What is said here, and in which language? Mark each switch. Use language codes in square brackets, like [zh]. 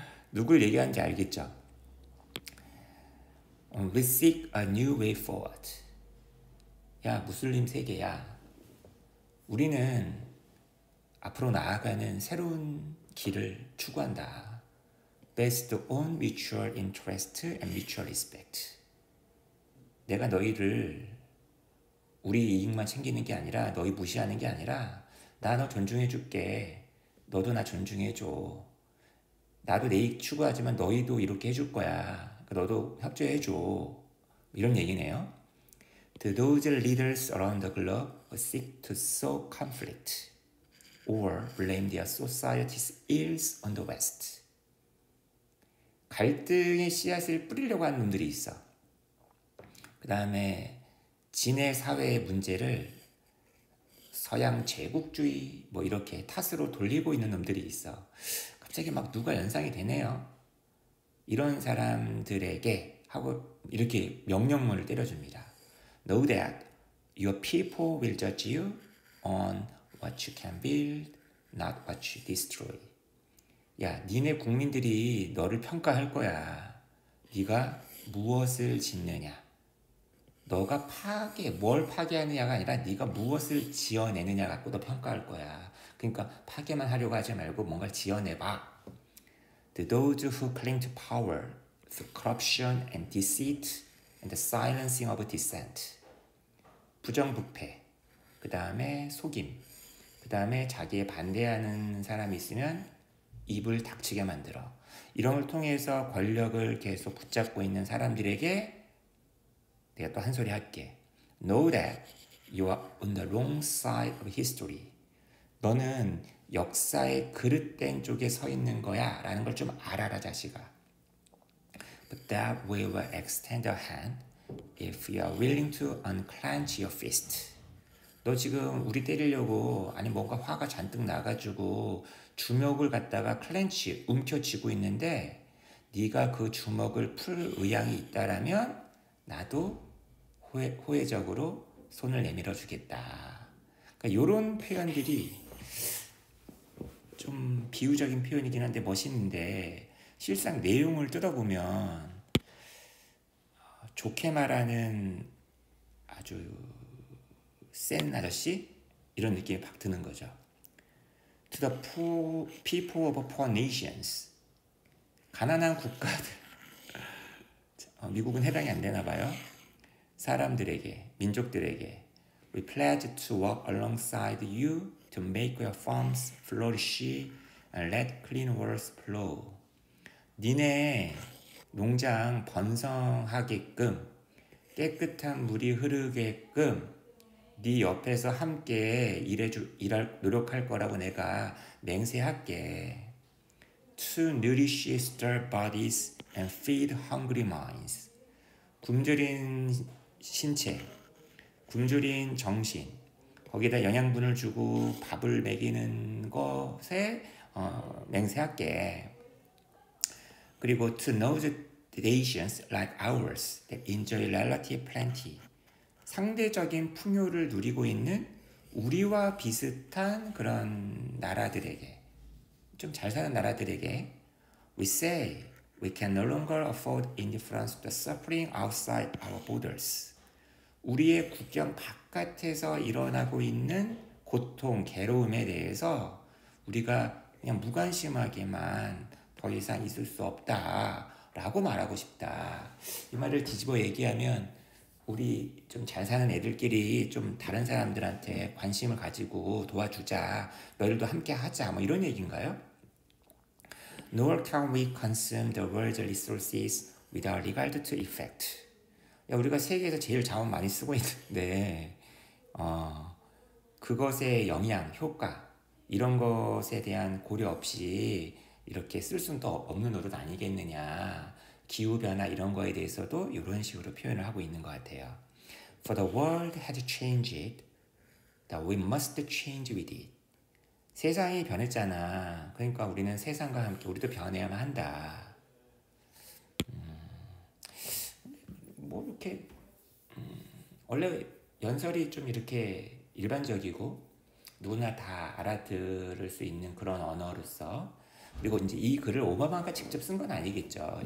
[ko] 누굴 얘기하는지 알겠죠? [en] We seek a new way forward. [ko] 야, 무슬림 세계야. 우리는 앞으로 나아가는 새로운 길을 추구한다. [en] Based on mutual interest and mutual respect. [ko] 내가 너희를 우리 이익만 챙기는 게 아니라 너희 무시하는 게 아니라 나 너 존중해 줄게. 너도 나 존중해 줘. 나도 내 이익 추구하지만 너희도 이렇게 해줄 거야. 너도 협조해 줘. 이런 얘기네요. [en] To those leaders around the globe who seek to sow conflict or blame their society's ills on the West. [ko] 갈등의 씨앗을 뿌리려고 하는 놈들이 있어. 그 다음에 진해 사회의 문제를 서양 제국주의 이렇게 탓으로 돌리고 있는 놈들이 있어. 갑자기 막 누가 연상이 되네요. 이런 사람들에게 하고 이렇게 명령문을 때려줍니다. [en] Know that your people will judge you on what you can build, not what you destroy. [ko] 야, 니네 국민들이 너를 평가할 거야. 네가 무엇을 짓느냐. 너가 뭘 파괴하느냐가 아니라 네가 무엇을 지어내느냐 갖고 너 평가할 거야. 그러니까 파괴만 하려고 하지 말고 뭔가를 지어내봐. [en] Those who cling to power through corruption and deceit and the silencing of dissent. [ko] 부정부패, 그 다음에 속임, 그 다음에 자기에 반대하는 사람이 있으면 입을 닥치게 만들어. 이런 걸 통해서 권력을 계속 붙잡고 있는 사람들에게 내가 또 한 소리 할게. [en] Know that you are on the wrong side of history. [ko] 너는 역사의 그릇된 쪽에 서 있는 거야 라는 걸 좀 알아라 자식아. [en] But that we will extend a hand if you are willing to unclench your fist. [ko] 너 지금 우리 때리려고 아니 뭔가 화가 잔뜩 나가지고 주먹을 갖다가 클렌치 움켜쥐고 있는데 네가 그 주먹을 풀 의향이 있다라면 나도 호혜적으로 손을 내밀어 주겠다. 그러니까 이런 표현들이 좀 비유적인 표현이긴 한데 멋있는데 실상 내용을 뜯어보면 좋게 말하는 아주 센 아저씨? 이런 느낌이 팍 드는 거죠. [en] To the poor, people of poor nations. [ko] 가난한 국가들. 미국은 해당이 안 되나 봐요. 사람들에게, 민족들에게 [en] We pledge to work alongside you to make your farms flourish and let clean waters flow. [ko] 니네 농장 번성하게끔 깨끗한 물이 흐르게끔 네 옆에서 함께 노력할 거라고 내가 맹세할게. [en] To nourish starved bodies and feed hungry minds. [ko] 굶주린 신체, 굶주린 정신, 거기다 영양분을 주고 밥을 먹이는 것에 맹세할게. 그리고 [en] to those nations like ours that enjoy relative plenty. [ko] 상대적인 풍요를 누리고 있는 우리와 비슷한 그런 나라들에게, 좀 잘 사는 나라들에게 [en] We say we can no longer afford indifference to the suffering outside our borders. [ko] 우리의 국경 바깥에서 일어나고 있는 고통, 괴로움에 대해서 우리가 그냥 무관심하게만 더 이상 있을 수 없다라고 말하고 싶다. 이 말을 뒤집어 얘기하면 우리 좀 잘 사는 애들끼리 좀 다른 사람들한테 관심을 가지고 도와주자. 너희들도 함께 하자. 뭐 이런 얘기인가요? [en] Nor can we consume the world's resources without regard to effect. [ko] 야, 우리가 세계에서 제일 자원 많이 쓰고 있는데 그것의 영향, 효과 이런 것에 대한 고려 없이 이렇게 쓸 수는 또 없는 노릇 아니겠느냐. 기후변화 이런 거에 대해서도 이런 식으로 표현을 하고 있는 것 같아요. [en] For the world has changed, that we must change with it. [ko] 세상이 변했잖아. 그러니까 우리는 세상과 함께 우리도 변해야만 한다. 뭐 이렇게 원래 연설이 좀 이렇게 일반적이고 누구나 다 알아들을 수 있는 그런 언어로서 그리고 이제 이 글을 오바마가 직접 쓴 건 아니겠죠.